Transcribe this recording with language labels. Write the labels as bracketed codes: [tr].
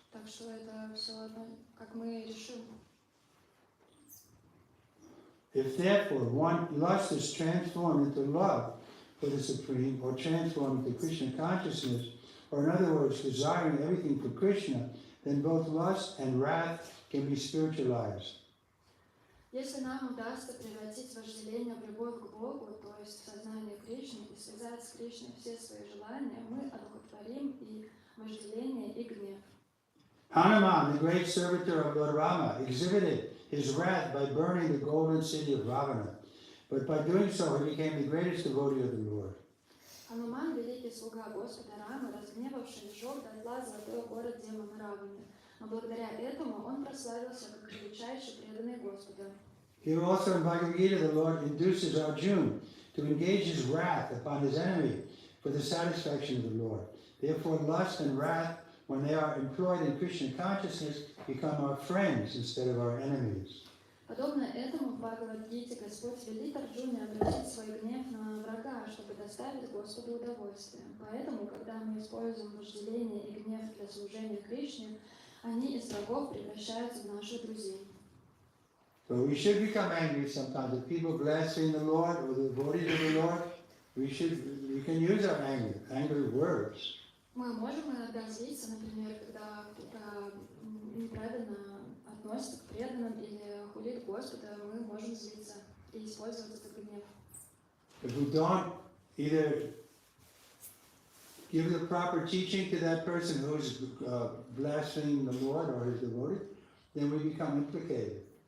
[ru] Так что это все одно, как мы решим. [en] If therefore one lust is transformed into love for the Supreme, or transformed into Krishna consciousness, or in other words, desiring everything for Krishna, then both lust and wrath can be spiritualized. [ru] Если нам удастся превратить вожделение в любовь к Богу, то есть в сознание Кришны, и связать с Кришной все свои желания, мы одухотворим и вожделение, и гнев. [en] Hanuman, the great servitor of Lord Rama, exhibited his wrath by burning the golden city of Ravana. But by doing so, he became the greatest devotee of the Lord. [ru] Хануман, великий слуга Господа Рамы, разгневавшись, сжег дотла золотой город демона Раваны. Но благодаря этому он прославился как величайший преданный Господа. [en] Here also in Bhagavad Gita, the Lord induces Arjuna to engage his wrath upon his enemy for the satisfaction of the Lord. Therefore, lust and wrath, when they are employed in Krishna consciousness, become our friends instead of our enemies. [ru] Подобно этому в Бхагавад-гите Господь велит Арджуне обратить свой гнев на врага, чтобы доставить Господу удовольствие. Поэтому, когда мы используем вожделение и гнев для служения Кришне, они из врагов превращаются в наших друзей. [en] So we should become angry sometimes. If people blaspheme the Lord or the devotees of the Lord, we can use our anger, angry words. [ru] Мы можем иногда злиться, например, когда кто-то неправильно относится к преданным или хулит Господа, мы можем злиться и использовать этот гнев. [en] If we don't either give the proper teaching to that person who's blaspheming the Lord or his devotee, then we become implicated.